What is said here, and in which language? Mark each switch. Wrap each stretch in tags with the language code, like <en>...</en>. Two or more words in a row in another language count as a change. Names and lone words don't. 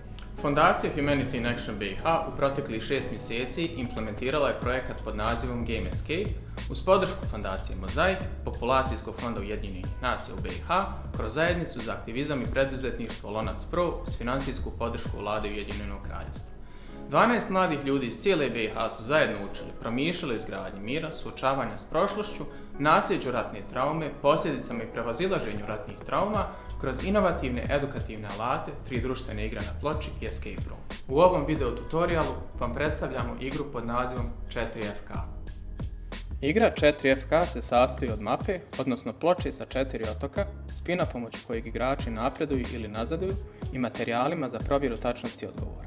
<bs>Fondacija Humanity in Action BiH u proteklih 6 mjeseci implementirala je projekat pod nazivom Game Escape uz podršku Fondacije Mozaik, Populacijskog fonda Ujedinjenih nacija u BiH, kroz zajednicu za aktivizam i preduzetništvo Lonac Pro uz financijsku podršku Vlade Ujedinjenog Kraljevstva. 12 mladih ljudi iz cijele BiH su zajedno učili, promišljali izgradnji mira, suočavanja s prošlošću, nasljeđu ratne traume, posljedicama i prevazilaženju ratnih trauma kroz inovativne edukativne alate, 3 društvene igre na ploči i</bs> <en>escape room.</en> <bs>U ovom video tutorialu vam predstavljamo igru pod nazivom 4FK. Igra 4FK se sastoji od mape, odnosno ploče sa 4 otoka, spina pomoću kojeg igrači napreduju ili nazaduju i materijalima za provjeru tačnosti odgovora.</bs>